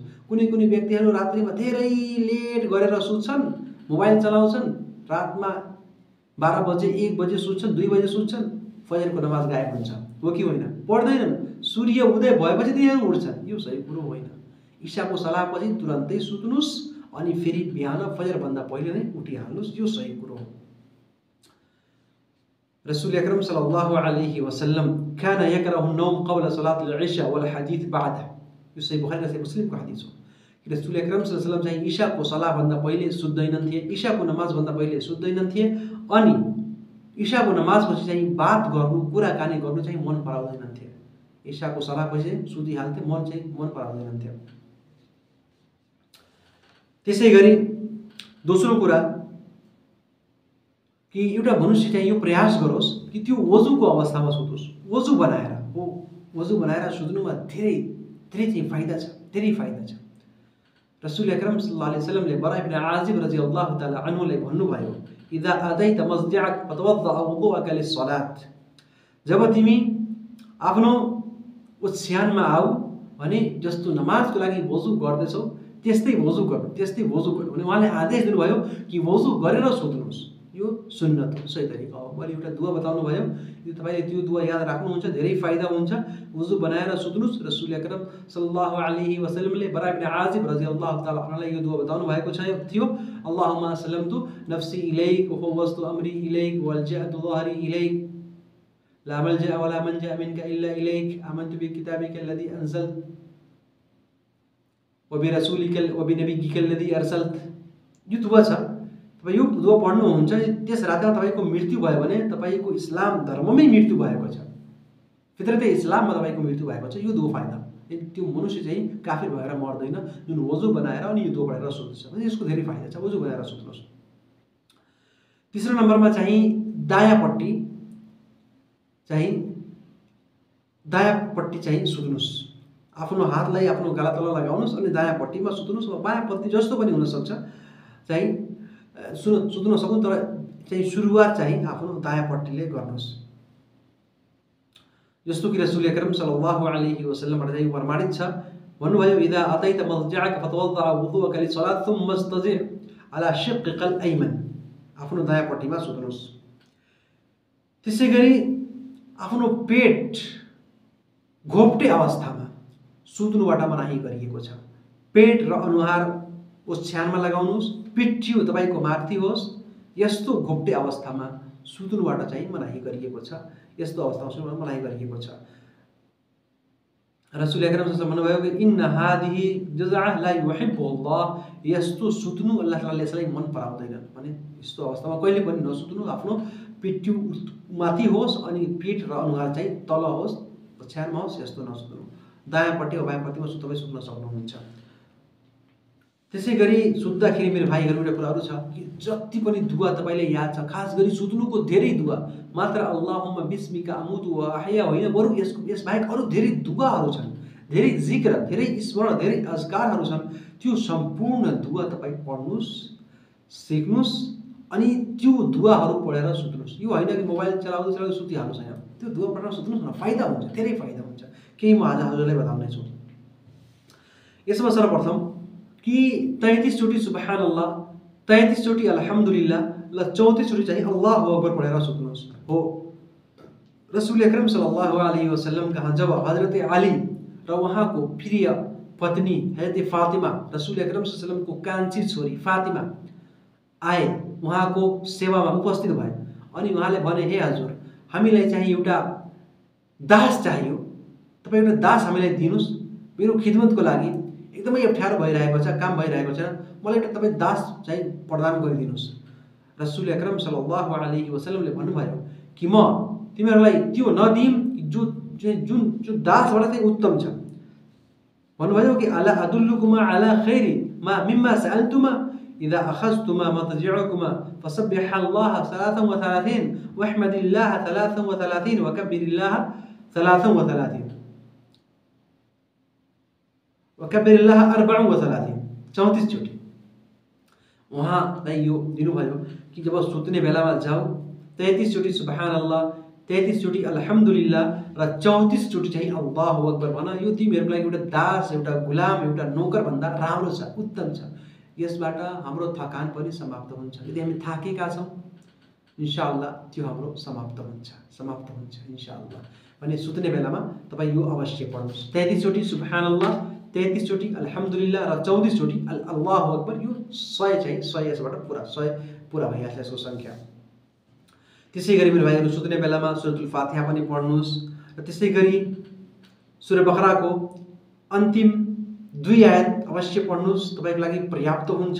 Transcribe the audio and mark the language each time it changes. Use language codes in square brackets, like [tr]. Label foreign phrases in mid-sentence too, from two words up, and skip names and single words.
[ne] कुनै व्यक्तिहरू रात्रिमा धेरै लेट गरेर सुत्छन्, मोबाइल चलाउँछन्, रातमा 12 बजे 1 बजे सुत्छन्, 2 बजे सुत्छन्, फजरको नमाज गायब हुन्छ, हो कि होइन? पढ्दैनन्, सूर्य उदय भएपछि तिनीहरू उठ्छन्, यो सही कुरो होइन। इशाको सलाहपछि तुरन्तै सुत्नुहोस् अनि फेरि बिहान फजरभन्दा पहिले नै उठिहाल्नुहोस्, यो सही कुरो हो। [ar] رسول أكرم صلى الله عليه وسلم كان يكره النوم قبل صلاة العشاء والحديث بعد. [ne] यो सही बुखारी र सही मुस्लिमको हदीस हो कि [ar] رسول أكرم صلى الله عليه وسلم [ne] चाहिँ इशाको सलाहभन्दा पहिले सुत्दैनन् थिए, इशाको नमाजभन्दा पहिले सुत्दैनन् थिए, अनि इशाको नमाजपछि चाहिँ बात गर्नु, कुराकानी गर्नु चाहिँ मन पराउँदैनन् थिए। इशाको सलाहपछि सुतिहाल्थे, मन पराउँदैनन् थियो। त्यसै गरी दोस्रो कुरा कि एउटा मनुष्य चाहिँ यो प्रयास गरोस् कि त्यो वजुको अवस्थामा सुतोस्। वजु बनाएर सुत्नुमा धेरै चाहिँ फाइदा छ, धेरै फाइदा छ। [ar] رسول أكرم صلى الله عليه وسلم براء ابن عازب رضي الله تعالى عنه भन्नुभयो, إذا أتيت مضجعك فتوضأ وضوءك للصلاة. [ne] जब तिमी आफ्नो ओछ्यानमा आऊ भने जस्तो नमाजको लागि वजु गर्दैछौ त्यस्तै वजु गर्नु भने उहाँले आदेश दिनुभयो कि वजु गरेर सुत्नुहोस्। यो सुन्नत हो, सही तरिका हो। मैले एउटा दुआ बताउनु भयो, तपाईले त्यो दुआ याद राख्नुहुन्छ धेरै फाइदा हुन्छ। वुजु बनाएर सुत्नुस्। [ar] رسول أكرم صلى الله عليه وسلم [ne] बरा इब्न आजिब [ar] رضي الله تعالى عنه [ne] यो दुआ बताउनु भएको थियो। [ar] اللهم أسلمت نفسي إليك وفوضت أمري إليك وألجأت ظهري إليك لا ملجأ ولا منجا منك إلا إليك آمنت بكتابك الذي أنزلت وبرسولك وبنبيك الذي أرسلت. [ne] यो दुआ छ। तपाईँ यो दुआ पढ्नुहुन्छ त्यस रातमा तपाईको मृत्यु भयो भने तपाईको इस्लाम धर्ममै मृत्यु भएको छ, फितरते इस्लाममा तपाईको मृत्यु भएको छ। यो दुआ फाइदा त्यो मनुष्य चाहिँ काफिर भएर मर्दैन जुन वजु बनाएर अनि यो दुआ पढेर सुत्छ भने यसको धेरै फाइदा छ। वजु बनाएर सुत्नुहोस्। तेस्रो नम्बरमा चाहिँ दायाँपट्टि चाहिँ सुत्नुहोस्। आफ्नो हातलाई आफ्नो गाला तल लगाउनुहोस् अनि दायाँपट्टिमा सुत्नुहोस् वा बायाँपट्टि जस्तो पनि हुन सक्छ चाहिँ सुत्न सक्नु, तर चाहिँ सुरुवात चाहिँ आफ्नो दायाँपट्टिले गर्नुहोस्। जस्तो कि [ar] رسول أكرم صلى الله عليه وسلم [ne] चाहिँ प्रमाणित छ, भन्नुभयो [ar] إذا أتيت مضجعك فتوضأ وضوءك للصلاة ثم اضطجع على شقك الأيمن. [ne] आफ्नो दायाँपट्टिमा सुत्नुहोस्। त्यसैगरी आफ्नो पेट घोप्टे अवस्थामा सुत्नुबाट मनाही गरिएको छ। पेट र अनुहार ओछ्यानमा लगाउनुहोस्, पिठ्यु तपाईको माथि होस्। यस्तो घोप्टे अवस्थामा सुत्नुबाट चाहिँ मनाही गरिएको छ। यस्तो अवस्थामा सुत्नुबाट मनाही गरिएको छ। [ar] رسول أكرم صلى الله عليه وسلم [ne] भन्नुभयो कि [ar] إن هذه ضجعة لا يحبها الله. [ne] यस्तो सुत्नु अल्लाह ताआलाले यसलाई मन पराउँदैन भने यस्तो अवस्थामा कहिले पनि नसुत्नु। आफ्नो पिठ्यु माथि होस् अनि पेट र अनुहार चाहिँ तल होस्, ओछ्यानमा होस्, यस्तो नसुत्नु। दायाँपट्टि वा बायाँपट्टिमा तपाईँ सुत्न सक्नुहुन्छ। त्यसैगरी सुत्दाखेरि मेरो भाइहरू एउटा कुराहरू छ कि जति पनि दुआ तपाईले याद छ, खास गरी सुत्नुको धेरै दुआ, मात्र [ar] اللهم باسمك أموت وأحيا [ne] होइन, बरु यस बाहेक अरू धेरै दुआहरू छन्, धेरै जिक्र, धेरै स्मरण, धेरै अजकारहरू छन्। त्यो सम्पूर्ण दुआ तपाईँ पढ्नुहोस्, सिक्नुहोस् अनि त्यो दुआहरू पढेर सुत्नुहोस्। यो होइन कि मोबाइल चलाउँदै चलाउँदै सुतिहाल्नुहोस्, होइन। त्यो दुआ पढेर सुत्नुहोस् न, फाइदा हुन्छ, धेरै फाइदा हुन्छ। केही म आज हजुरलाई बताउने छु। यसमा सर्वप्रथम कि 33 चोटि सुबहानल्लाह, 33 चोटि अल्हम्दुलिल्लाह ल 34 चोटि चाहिँ अल्लाहु अकबर पढेर सुत्नुहोस्। हो [ar] رسول أكرم صلى الله عليه وسلم [ne] कहाँ जब हजरत अली र उहाँको प्रिय पत्नी हजरत फातिमा, [ar] رسول أكرم صلى الله عليه وسلم [ne] कान्छी छोरी फातिमा आए, उहाँको सेवामा उपस्थित भए अनि उहाँले भने, हे हजुर, हामीलाई चाहिँ एउटा दास चाहियो, तपाईँ एउटा दास हामीलाई दिनुहोस्, मेरो खिदमतको लागि एकदमै अप्ठ्यारो भइरहेको छ, काम भइरहेको छ, मलाई एउटा तपाईँ दास चाहिँ प्रदान गरिदिनुहोस्। [ar] رسول أكرم صلى الله عليه وسلم [ne] भन्नुभयो कि म तिमीहरूलाई त्यो नदिम जुन दासबाट चाहिँ उत्तम छ। भन्नुभयो कि [ar] ألا أدلكما على خير ما مما سألتما إذا أخذتما مضجعكما فسبحا الله 33 واحمدا الله 33 وكبرا الله 33 [ne] वकब्बिरिल्लाह 34 34 चोटि उहाँलाई यो दिनुभयो कि जब सुत्ने बेलामा जाऊ 33 चोटि सुबहानल्लाह, 33 चोटि अल्हम्दुलिल्लाह र 34 चोटि चाहिँ अल्लाहु अकबर भन। यो तिमीहरूको लागि एउटा दास, एउटा गुलाम, एउटा नोकर भन्दा राम्रो छ, उत्तम छ। यसबाट हाम्रो थकान पनि समाप्त हुन्छ। यदि हामी थाकेका छौँ [ar] إن شاء الله [ne] त्यो हाम्रो समाप्त हुन्छ [ar] إن شاء الله. [ne] भने सुत्ने बेलामा तपाईँ यो अवश्य पढ्नुहोस्। 33 चोटि सुबहानल्लाह, 33 चोटि अल्हम्दुलिल्लाह र 34 चोटि अल्लाहु अकबर। यो 100 चाहिँ 100 यसबाट पुरा 100 पुरा भइहाल्छ यसको सङ्ख्या। त्यसै गरी मेरो भाइहरू सुत्ने बेलामा सुरतुल फातिहा पनि पढ्नुहोस् र त्यसै गरी सूरा बकराको अन्तिम 2 आयत अवश्य पढ्नुहोस्, तपाईँको लागि पर्याप्त हुन्छ।